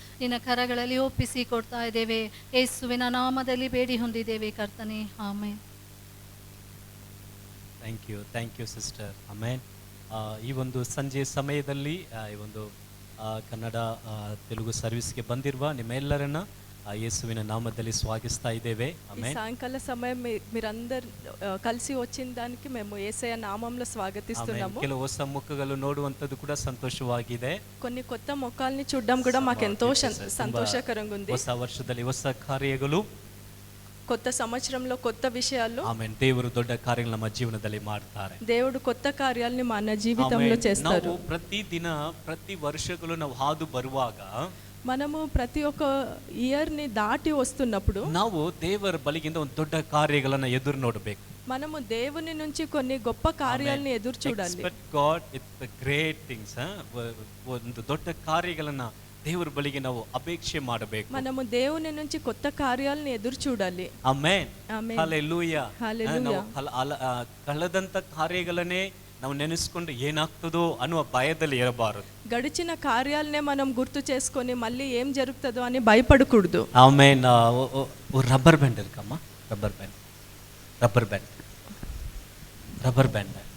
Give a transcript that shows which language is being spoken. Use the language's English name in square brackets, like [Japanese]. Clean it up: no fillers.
[Kannada] ನಿನ್ನ ಕರಗಳಲ್ಲಿ ಒಪ್ಪಿಸಿ ಕೊಡ್ತಾ ಇದ್ದೇವೆ, ಯೇಸುವಿನ ನಾಮದಲ್ಲಿ ಬೇಡಿ ಹೊಂದಿದ್ದೇವೆ ಕರ್ತನೆ, amen. [English] Thank you sister, amen. [Kannada] ಈ ಒಂದು ಸಂಜೆ ಸಮಯದಲ್ಲಿ ಈ ಒಂದು ಕನ್ನಡ ತೆಲುಗು ಸರ್ವಿಸ್ಗೆ ಬಂದಿರುವ ನಿಮ್ಮೆಲ್ಲರನ್ನ యేసువిన నామದಲ್ಲಿ స్వాగతిస్తా ఇదేవే. ఆమేన్. [Telugu] సాయంకాల సమయం మీరందరూ కలిసి వచ్చిన దానికి మేము యేసయ్య నామములో స్వాగతిస్తున్నాము. [Kannada] ಕೆಲವು ಹೊಸ ಮುಖಗಳು ನೋಡುವಂತದ್ದು ಕೂಡ ಸಂತೋಷವಾಗಿದೆ. [Telugu] కొన్ని కొత్త ముఖాల్ని చూడడం కూడా మాకు ఎంతో సంతోషకరంగా ఉంది. [Kannada] ಹೊಸ ವರ್ಷದಲ್ಲಿ ಹೊಸ ಕಾರ್ಯಗಳು, [Telugu] కొత్త సంవత్సరంలో కొత్త విషయాలు ఆమేన్. [Kannada] ದೇವರು ದೊಡ್ಡ ಕಾರ್ಯಗಳನ್ನು ನಮ್ಮ ಜೀವನದಲ್ಲಿ ಮಾಡ್ತಾರೆ. [Telugu] దేవుడు కొత్త కార్యాలని మన జీవితంలో చేస్తారు. [Kannada] ನಾವು ಪ್ರತಿ ದಿನ ಪ್ರತಿ ವರ್ಷಗಳು ನಾವು ಹಾದು ಬರುವಾಗ [Telugu] మనము ప్రతి ఒక్క ఇయర్ ని దాటి వస్తున్నప్పుడు [Kannada] ನಾವು ದೇವರ ಬಳಿಗಿಂದ ಒಂದು ದೊಡ್ಡ ಕಾರ್ಯಗಳನ್ನು ಎದುರು ನೋಡಬೇಕು. [Telugu] మనము దేవుని నుంచి కొన్ని గొప్ప కార్యాలను ఎదురు చూడాలి. [English] Expect God with the great things. [Kannada] ಒಂದು ದೊಡ್ಡ ಕಾರ್ಯಗಳನ್ನು ದೇವರ ಬಳಿಗೆ ನಾವು ಅಪೇಕ್ಷೆ ಮಾಡಬೇಕು. [Telugu] మనము దేవుని నుంచి కొత్త కార్యాలను ఎదురు చూడాలి. ಆಮೆನ್. ಆಮೆನ್. ಹಲ್ಲೆಲೂಯಾ. ಹಲ್ಲೆಲೂಯಾ. [Kannada] ಕಳೆದಂತ ಕಾರ್ಯಗಳನ್ನೇ ನಾವು ನೆನೆಸ್ಕೊಂಡು ಏನಾಗ್ತದೋ ಅನ್ನುವ ಭಯದಲ್ಲಿ ಇರಬಾರದು. [Telugu] గడిచిన కార్యాలనే మనం గుర్తు చేసుకొని మళ్ళీ ఏం జరుగుతుందో అని భయపడకూడదు. Amen. Rubber band ఇరుకమ్మా, rubber band, rubber band, rubber band.